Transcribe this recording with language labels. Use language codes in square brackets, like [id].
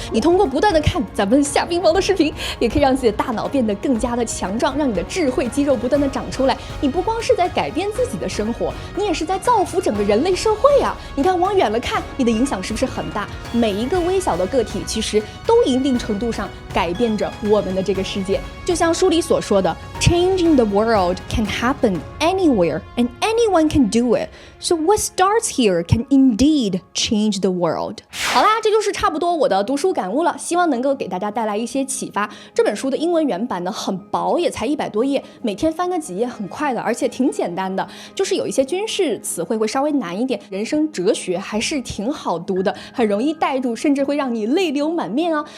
[zh] 你通过不断的看咱们夏冰雹的视频，也可以让自己的大脑变得更加的强壮，让你的智慧肌肉不断的长出来。你不光是在改变自己的生活，你也是在造福整个人类社会啊！你看往远了看，你的影响是不是很大？每一个微小的个体其实都一定程度上改变着我们的这个世界。就像书里所说的 [en] Changing the world can happen anywhere and anyone can do it. So what starts here can indeed change the world. [zh] 好啦，这就是差不多我的读书感悟了，希望能够给大家带来一些启发。这本书的英文原版呢很薄，也才100多页，每天翻个几页很快的，而且挺简单的，就是有一些军事词汇会稍微难一点，人生哲学还是挺好读的，很容易带入，甚至会让你泪流满面哦。